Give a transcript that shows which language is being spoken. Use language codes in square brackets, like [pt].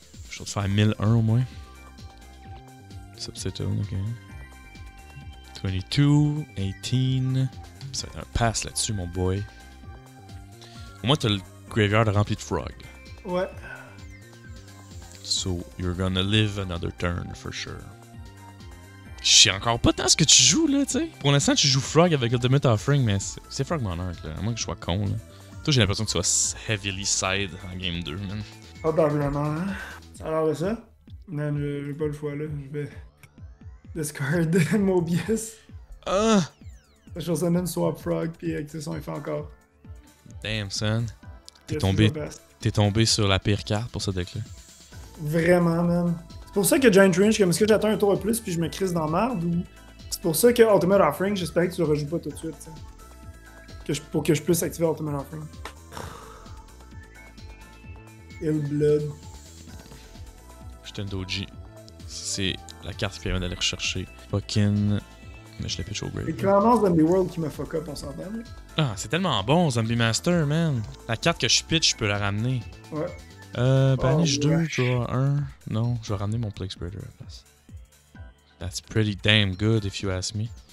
[fr] Je vais te faire 1001 au moins. Subsettle, ok. 22, 18. Ça va être un pass là-dessus, mon boy. Au moins, t'as le graveyard rempli de frog. Ouais. [en] So, you're gonna live another turn for sure. [fr] Je sais encore pas tant ce que tu joues là, tu sais. Pour l'instant, tu joues Frog avec Ultimate Offering, mais c'est Frog Monarch là. À moins que je sois con là. Toi, j'ai l'impression que tu vas heavily side en game 2, man. Probablement, hein. Alors, ça? Non, j'ai pas le choix là. Je vais discard Mobius. Ah! Je chose même Swap Frog, puis activer son effet encore. [en] Damn, son. [fr] T'es [en] Yes, [fr] tombé sur la pire carte pour ce deck-là. Vraiment, man. C'est pour ça que Giant Range, comme est-ce que j'attends un tour de plus puis je me crisse dans la merde ou c'est pour ça que Ultimate Offering, j'espérais que tu le rejoues pas tout de suite, pour que je puisse activer Ultimate Offering. Blood. Shitendoji. C'est la carte qui permet d'aller rechercher fucking. Mais je l'ai pitch au grave. C'est clairement Zombie World qui m'a fuck up, on s'entend. Ah, c'est tellement bon, Zombie Master, man. La carte que je pitch, je peux la ramener. Ouais. [en] Banish 2, wesh. draw 1. [fr] Non, je vais ramener mon Plague Spreader à la place. [en] That's pretty damn good if you ask me.